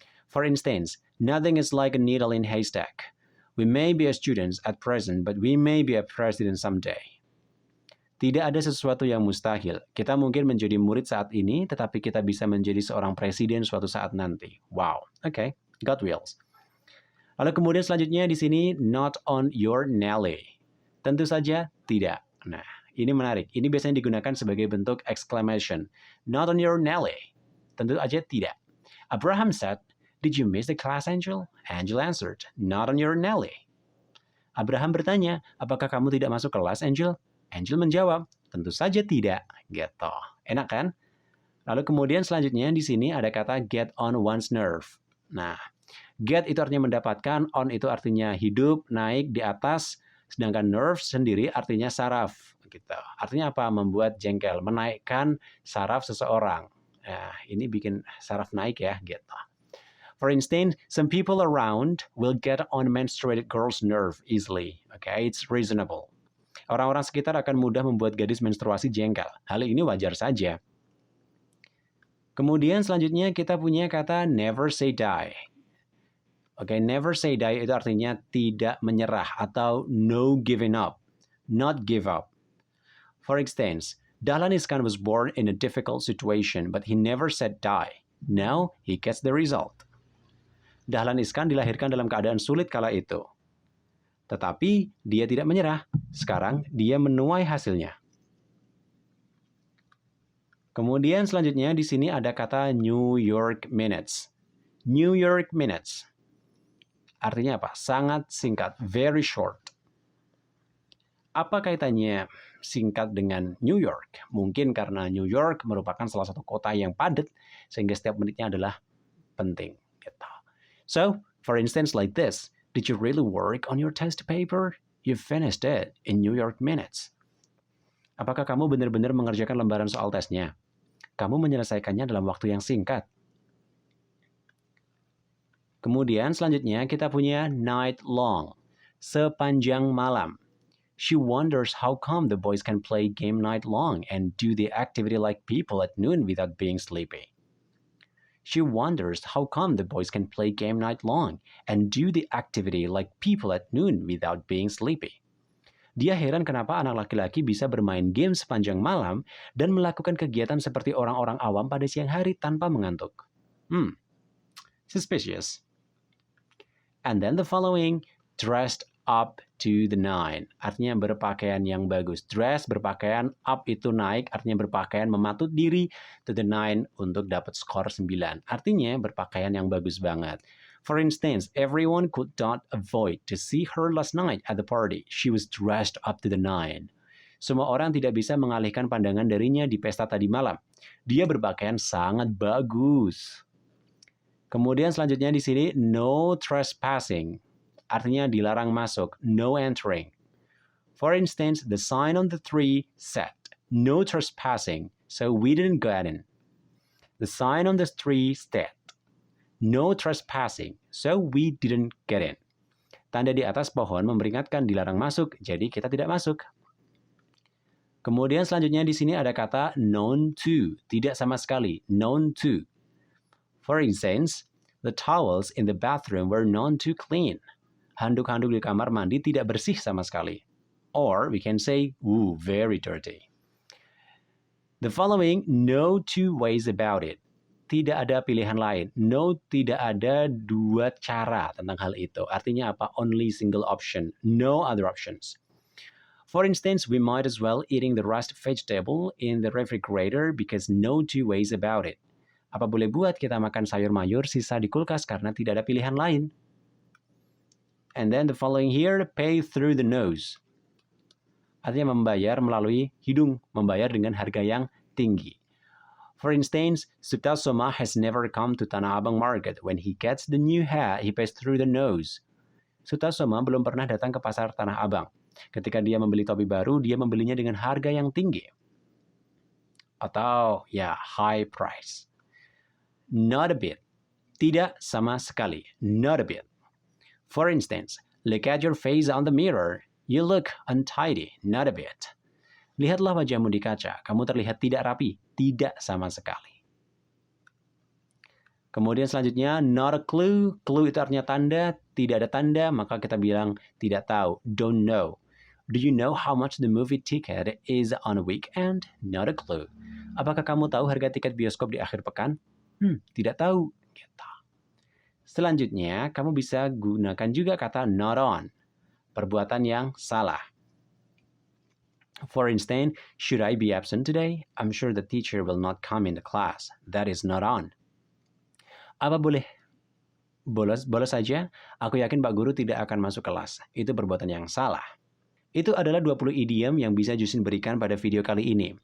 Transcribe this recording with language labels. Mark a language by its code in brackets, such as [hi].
[en] For instance, nothing is like a needle in haystack. We may be a students at present, but we may be a president someday. [id] Tidak ada sesuatu yang mustahil. Kita mungkin menjadi murid saat ini, tetapi kita bisa menjadi seorang presiden suatu saat nanti. [en] Wow, okay, God wills. [id] Lalu kemudian selanjutnya di sini not on your Nelly. Tentu saja tidak. Nah, Ini menarik. Ini biasanya digunakan sebagai bentuk exclamation. Not on your Nelly. Tentu aja tidak. [en] Abraham said, "Did you miss the class, Angel?" Angel answered, "Not on your Nelly." [id] Abraham bertanya, "Apakah kamu tidak masuk kelas, Angel?" Angel menjawab, "Tentu saja tidak." Gitu. Enak kan? Lalu kemudian selanjutnya di sini ada kata get on one's nerve. Nah, get itu artinya mendapatkan, on itu artinya hidup, naik, di atas, sedangkan nerve sendiri artinya saraf. Gitu. Artinya apa? Membuat jengkel, menaikkan saraf seseorang. Nah, ini bikin saraf naik ya, gitu. [en] For instance, some people around will get on menstruated girl's nerve easily. Okay, it's reasonable. [id] Orang-orang sekitar akan mudah membuat gadis menstruasi jengkel. Hal ini wajar saja. Kemudian selanjutnya kita punya kata never say die. Oke, never say die itu artinya tidak menyerah atau [en] no giving up, not give up. For instance, Dahlan Iskan was born in a difficult situation, but he never said die. Now he gets the result. [id] Dahlan Iskan dilahirkan dalam keadaan sulit kala itu. Tetapi dia tidak menyerah. Sekarang dia menuai hasilnya. Kemudian selanjutnya di sini ada kata New York Minutes. New York Minutes. Artinya apa? Sangat singkat, [en] very short. [id] Apa kaitannya singkat dengan New York? Mungkin karena New York merupakan salah satu kota yang padat, sehingga setiap menitnya adalah penting. Gitu. [en] So, for instance like this, did you really work on your test paper? You finished it in New York Minutes. [id] Apakah kamu benar-benar mengerjakan lembaran soal tesnya? Kamu menyelesaikannya dalam waktu yang singkat. Kemudian selanjutnya kita punya night long, sepanjang malam. [en] She wonders how come the boys can play game night long and do the activity like people at noon without being sleepy. She wonders how come the boys can play game night long and do the activity like people at noon without being sleepy. [id] Dia heran kenapa anak laki-laki bisa bermain game sepanjang malam dan melakukan kegiatan seperti orang-orang awam pada siang hari tanpa mengantuk. [en] Suspicious. And then the following, dressed up to the nine. [id] Artinya berpakaian yang bagus. Dress, berpakaian, up itu naik, artinya berpakaian mematut diri, to the nine untuk dapat skor 9. Artinya berpakaian yang bagus banget. [en] For instance, everyone could not avoid to see her last night at the party. She was dressed up to the nine. [id] Semua orang tidak bisa mengalihkan pandangan darinya di pesta tadi malam. Dia berpakaian sangat bagus. Kemudian selanjutnya di sini, no trespassing. Artinya dilarang masuk, [en] no entering. For instance, the sign on the tree said, no trespassing, so we didn't get in. The sign on the tree said, no trespassing, so we didn't get in. [id] Tanda di atas pohon memperingatkan dilarang masuk, jadi kita tidak masuk. Kemudian selanjutnya di sini ada kata known to, tidak sama sekali, known to. [en] For instance, the towels in the bathroom were known to clean. [id] Handuk-handuk di kamar mandi tidak bersih sama sekali. [en] Or we can say, ooh, very dirty. The following, no two ways about it. [id] Tidak ada pilihan lain. No, tidak ada dua cara tentang hal itu. Artinya apa? [en] Only single option. No other options. For instance, we might as well eating the rest vegetable in the refrigerator because no two ways about it. [id] Apa boleh buat kita makan sayur mayur sisa di kulkas karena tidak ada pilihan lain. [en] And then the following here, pay through the nose. [id] Artinya membayar melalui hidung, membayar dengan harga yang tinggi. [en] For instance, Sutasoma has never come to Tanah Abang Market. When he gets the new hat, he pays through the nose. [id] Sutasoma belum pernah datang ke pasar Tanah Abang. Ketika dia membeli topi baru, dia membelinya dengan harga yang tinggi. Atau, ya, [en] high price. Not a bit. [id] Tidak sama sekali. Not a bit. [en] For instance, look at your face on the mirror. You look untidy. Not a bit. [id] Lihatlah wajahmu di kaca. Kamu terlihat tidak rapi. Tidak sama sekali. Kemudian selanjutnya, not a clue. Clue itu artinya tanda. Tidak ada tanda, maka kita bilang tidak tahu. [en] Don't know. Do you know how much the movie ticket is on a weekend? Not a clue. [id] Apakah kamu tahu harga tiket bioskop di akhir pekan? Tidak tahu. Gitu. Selanjutnya, kamu bisa gunakan juga kata not on. Perbuatan yang salah. [en] For instance, should I be absent today? I'm sure the teacher will not come in the class. That is not on. [id] Apa boleh bolos saja? Aku yakin Pak Guru tidak akan masuk kelas. Itu perbuatan yang salah. Itu adalah 20 idiom yang bisa Jusin berikan pada video kali ini.